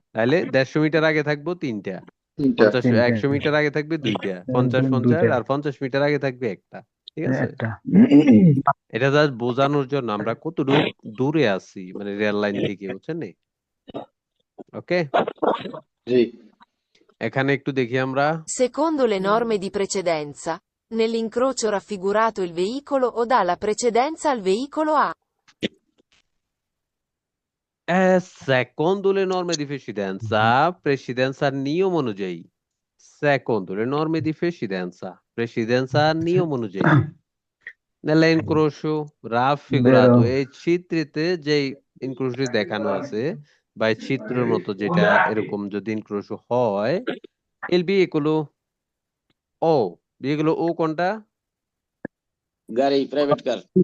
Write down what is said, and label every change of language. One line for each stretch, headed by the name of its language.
Bangla: তাহলে 150 মিটার আগে থাকবো তিনটা, তিনটা। 100 মিটার আগে থাকবে দুইটা, 50 50 দুইটা আর 50 মিটার আগে থাকবে একটা। ঠিক আছে, একটা। এটা জাস্ট বোঝানোর জন্য আমরা কতটুকু দূরে আছি মানে রেল লাইন থেকে, বুঝছেন নি? ওকে, জি। এখানে একটু দেখি আমরা।
Italian: Secondo le norme di precedenza, nell'incrocio raffigurato il veicolo O dà la precedenza al veicolo A. Secondo le norme di precedenza
Bangla: নিয়ম অনুযায়ী,
Italian: secondo le norme di precedenza নিয়ম অনুযায়ী, nella incrocio বেরো।
Bangla: raffigurato, এই চিত্রিতে যে ইনক্রোশটি দেখানো আছে বা এই চিত্রের মতো যেটা এরকম যদি ইনক্রোশো হয়,
Italian: il veicolo O
Bangla: কোনটা? গাড়ি, প্রাইভেট কার।